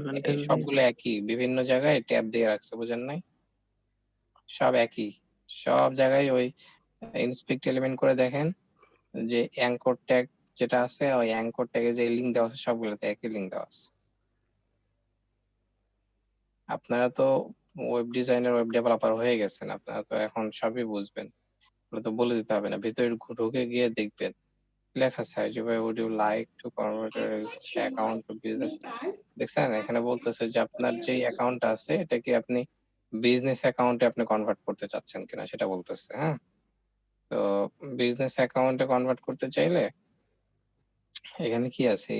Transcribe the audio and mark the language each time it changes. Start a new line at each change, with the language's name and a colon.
Bangla: এই সবগুলো একই, বিভিন্ন জায়গায় ট্যাব দিয়ে রাখছে, বুঝেন নাই? সব একই, সব জায়গায় ওই ইন্সপেক্ট এলিমেন্ট করে দেখেন যে অ্যাঙ্কর ট্যাগ যেটা আছে, ওই অ্যাঙ্কর ট্যাগে যে লিংক দেওয়া আছে, সবগুলোতে একই লিংক দেওয়া আছে। আপনারা তো ওয়েব ডিজাইনার, ওয়েব ডেভেলপার হয়ে গেছেন, আপনারা তো এখন সবই বুঝবেন, তো বলে দিতে হবে না, ভিতরে ঢুকে গিয়ে দেখবেন লেখা আছে যে
English: would you like to convert your existing account to business?
Bangla: দেখছেন এখানে বলতেছে যে আপনার যে অ্যাকাউন্ট আছে এটা কি আপনি বিজনেস অ্যাকাউন্টে আপনি কনভার্ট করতে চাচ্ছেন কিনা সেটা বলতেছে। হ্যাঁ, তো বিজনেস অ্যাকাউন্টে কনভার্ট করতে চাইলে এখানে কি আছে?